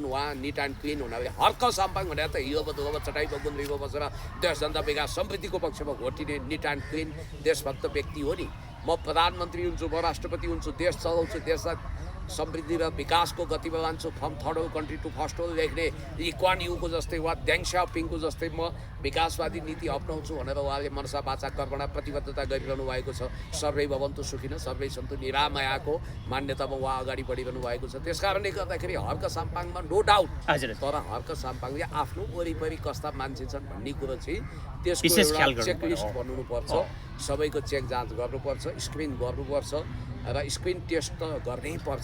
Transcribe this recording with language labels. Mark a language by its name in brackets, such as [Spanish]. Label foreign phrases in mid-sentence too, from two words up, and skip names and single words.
[Nepali] उहाँ [English] neat and clean [Nepali] हुनाले हर्क साम्पाङ भनेर त हिलो चटाइ बगुन्द्रीमा बसेर देश जनता विकास समृद्धिको पक्षमा घोटिने [English] neat and clean [Nepali] देशभक्त व्यक्ति हो नि। म प्रधानमन्त्री हुन्छु, म राष्ट्रपति हुन्छु, देश चलाउँछु, देशलाई समृद्धि र विकासको गतिमा लान्छु, [English] from third world country to first world [Nepali] लेख्ने ली कुआन युको जस्तै वा ड्याङ स्याओपिङको जस्तै म विकासवादी नीति अप्नाउँछु भनेर उहाँले [Sanskrit] मनसा वाचा कर्मणा [Nepali] प्रतिबद्धता गरिरहनु भएको छ। [Sanskrit] सर्वै भवन्तु सुखिनः सर्वै सन्तु निरामयाको [Nepali] मान्यतामा उहाँ अगाडि बढिरहनु भएको छ। त्यस कारणले गर्दाखेरि हर्क साम्पाङमा [English] no doubt, [Nepali] हजुर तर हर्क साम्पाङले आफ्नो वरिपरि कस्ता मान्छे छन् भन्ने कुरो चाहिँ त्यसको विशेष ख्याल एउटा गर्नुपर्छ। चेकलिस्ट बनाउनुपर्छ। सबैको चेक जाँच गर्नुपर्छ, स्क्रिन गर्नुपर्छ र [English] screen test [Nepali] त गर्नै पर्छ।